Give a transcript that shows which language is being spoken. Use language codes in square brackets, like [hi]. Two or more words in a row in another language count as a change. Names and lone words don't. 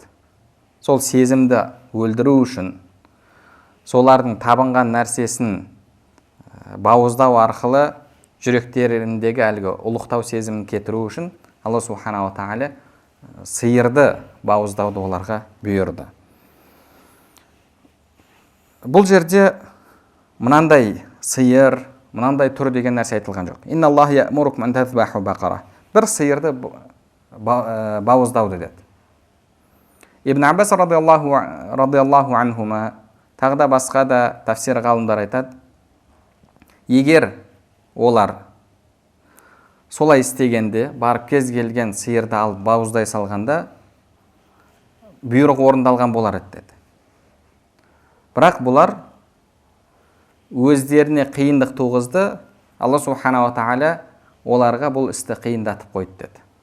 [kk] Сол сезімді өлдіру үшін, солардың табынған нәрсесін бауыздау арқылы жүректеріндегі әлгі ұлықтау сезімін кетіру үшін Алла субханала тағала сиырды бауыздауды оларға бұйырды. Бұл жерде мынандай сиыр, мынандай түр деген нәрсе айтылған жоқ. [ar] إن الله يأمركم أن تذبحوا بقرة. [kk] Бір сиырды бауыздауды деді. Ибн Аббас [ar] رضي الله عنهما [kk] тағы да басқа да тафсир ғалымдар айтады, егер олар солай істегенде, барып кез келген сиырды алып бауыздай салғанда бұйрық орындалған болар еді деді. Бірақ бұлар өздеріне қиындық туғызды, Алла субханала тағала оларға бұл істі қиындатып қойды деді.